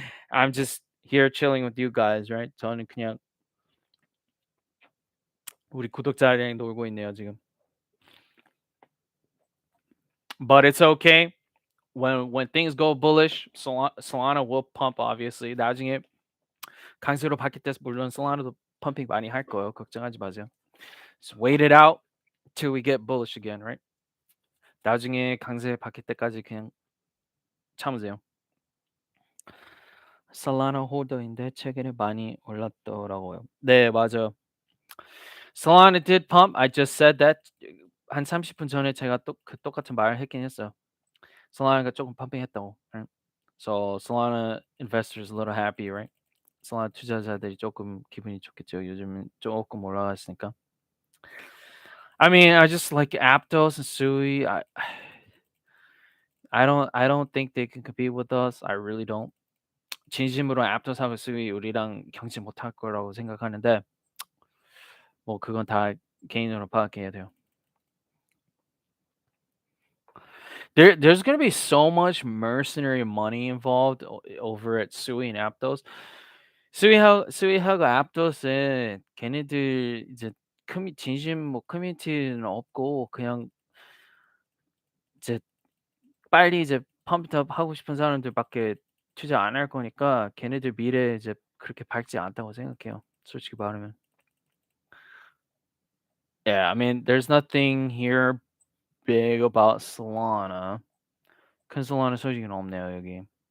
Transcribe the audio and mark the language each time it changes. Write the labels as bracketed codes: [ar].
[en] I'm just here chilling with you guys, right? [ko] 저는 그냥 우리 구독자들이랑 놀고 있네요, 지금. [en] But it's okay. When things go bullish, Solana will pump obviously. [ko] 나중에 강세로 바뀔 때 물론 Solana도 펌핑 많이 할 거예요. 걱정하지 마세요. [en] Just wait it out till we get bullish again, right? [ko] 나중에 강세 바뀔 때까지 그냥 참으세요. Solana 홀더인데 최근에 많이 올랐더라고요. 네, 맞아요. [en] Solana did pump. I just said that [ko] 한 30분 전에 제가 똑같은 말을 했긴 했어요. Solana가 조금 펌핑했다고. [en] Right? So Solana investors a little happy, right? [ko] Solana 투자자들이 조금 기분이 좋겠죠. 요즘은 조금 올라갔으니까. [en] I mean, I just like Aptos and Sui. I don't think they can compete with us. I really don't. [ko] 진심으로 Aptos하고 Sui 우리랑 경쟁 못할 거라고 생각하는데 뭐 그건 다 개인으로 파악해야 돼요. [en] There's gonna be so much mercenary money involved over at Sui and Aptos. [ko] 수이하고 Aptos은 걔네들 이제 진심 뭐 커뮤니티는 없고 그냥 이제 빨리 이제 펌프업 하고 싶은 사람들밖에 투자 안 할 거니까 걔네들 미래 이제 그렇게 밝지 않다고 생각해요. 솔직히 말하면. [en] Yeah, I mean, there's nothing here big about Solana. [ko] 큰 Solana 소식은 없네요, 여기.